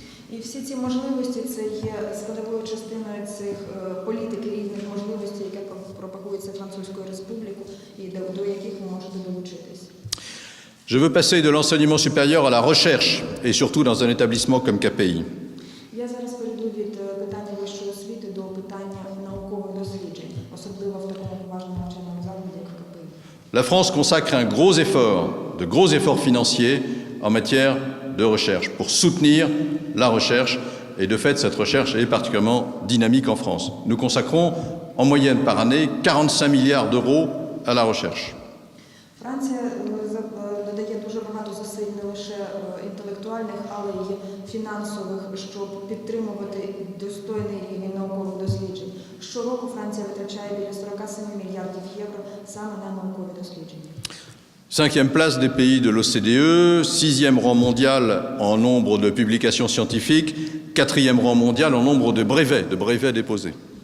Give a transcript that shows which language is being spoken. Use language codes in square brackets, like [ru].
[uk] І всі ці можливості – це є складовою частиною цих політики різних можливостей, яка пропагується Французькою Республікою, і до яких ви можете долучитись. [fr] Je veux passer de l'enseignement supérieur à la recherche, et surtout dans un établissement comme KPI. [uk] Я зараз перейду від питання вищої освіти до питання наукових досліджень, особливо в такому поважному навчальному закладі, як КПІ. [fr] La France consacre de gros efforts financiers en matière de recherche pour soutenir la recherche. Et de fait, cette recherche est particulièrement dynamique en France. Nous consacrons en moyenne par année 45 milliards d'euros à la recherche. [uk] Франція додає дуже багато зусиль не лише інтелектуальних, але й фінансових, щоб підтримувати достойний рівень наукових досліджень. Щороку Франція витрачає біля 47 мільярдів євро саме на наукові дослідження. [fr] 5e place des pays de l'OCDE, 6e rang mondial en nombre de publications scientifiques, 4e rang mondial en nombre de brevets déposés.